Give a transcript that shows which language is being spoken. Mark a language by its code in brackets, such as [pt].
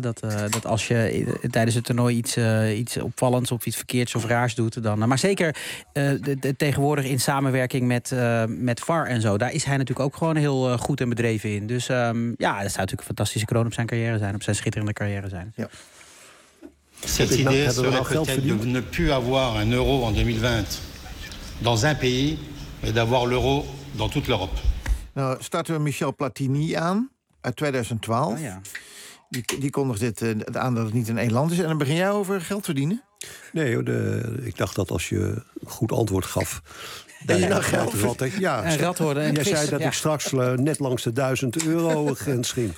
[nl] Dat als je tijdens het toernooi iets opvallends of iets verkeerds of raars doet. Maar zeker tegenwoordig in samenwerking met VAR en zo. Daar is hij natuurlijk ook gewoon heel goed en bedreven in. Dus dat zou natuurlijk een fantastische kroon op zijn carrière zijn. Op zijn schitterende carrière zijn. Ja. [fr] Cette idée serait peut-être de ne plus avoir un euro en 2020 dans un pays, mais d'avoir l'euro dans toute l'Europe. [nl] Nou, starten we Michel Platini aan uit 2012. Ah, ja. Die kondigt dit aan dat het niet in één land is. En dan begin jij over geld verdienen? Nee, ik dacht dat als je goed antwoord gaf, Dat je dan geld wat ik, ja, en rat worden. En jij zei dat ik straks net langs de 1000 euro grens ging.